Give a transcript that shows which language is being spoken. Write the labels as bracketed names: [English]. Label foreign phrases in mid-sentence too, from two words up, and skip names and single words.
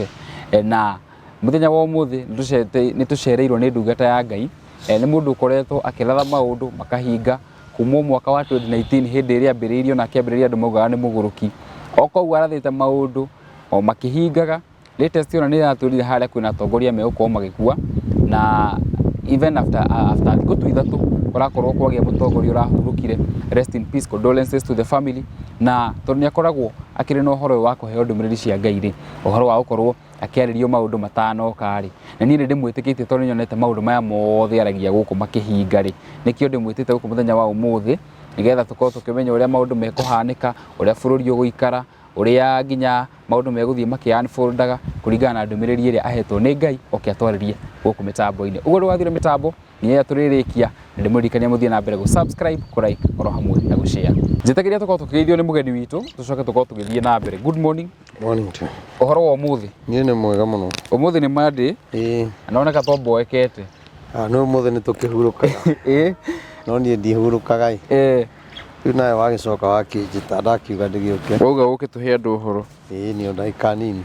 [Kikuyu] Na mũthenya wa ũmũthĩ nĩ tũcereirwo nĩ ndungata ya Ngai, nĩ mũndũ ũkoretwo akĩratha maũndũ makahinga kuma mwaka wa 2019 hĩndĩ ĩrĩa ambĩrĩirio na akĩambĩrĩria andũ maugaga nĩ mũgũrũki. O koguo arathĩte maũndũ o makĩhingaga. Latest ona nĩ iratwĩrire harĩa kwĩna atongoria megũkorwo magĩkua, na [English] even after [Kikuyu] thikũ tu ithatũ kũrakorwo kwagĩa mũtongoria ũrahurũkire. [English] Rest in peace, condolences to the family. [Kikuyu] Na tondũ nĩ akoragwo akĩrĩ na ũhoro wa kũheo ndũmĩrĩri cia Ngai rĩ, ũhoro wa gũkorwo akĩarĩrio maũndũ matanoka rĩ, na niĩ nĩ ndĩmwĩtĩkĩtie tondũ nĩnyonete maũndũ maya mothe aragia gũkũ makĩhinga rĩ, nĩkĩo ndĩmwĩtĩte gũkũ mũthenya wa ũmũthĩ, nĩgetha tũkorwo tũkĩmenya ũrĩa maũndũ mekũhanĩka, ũrĩa bũrũri ũgũikara, ũrĩa nginya maũndũ megũthiĩ makĩ unfoldaga kũringana na ndũmĩrĩri ĩrĩa ahetwo nĩ Ngai oke atwarĩrie gũkũ mĩtambo-inĩ. Ũguo ndũgathire mĩtambo nĩ ya tũrĩrĩkia na ndĩmũririkania mũthiĩ na mbere gũ-subscribe, kũ-like oro hamwe na gũ-share. Njĩtagĩria tũkorwo tũkĩgeithio nĩ mũgeni witũ tũcoke tũkorwo tũgĩthiĩ na mbere. [English] Good morning. Morning to. [Kikuyu] Ũhoro wa ũmũthĩ? Niĩ nĩ mwega mũno. Ũmũthĩ nĩ Monday. Na noneka tomboekete. No ũmũthĩ nĩ tũkĩhurũkaga. No niĩ ndihurũkaga. Rĩu nawe wagĩcoka wakĩnjĩta ndakiuga ndĩgĩũke. Wauga ũke tũhe andũ ũhoro. Nĩ o ndagĩka nini.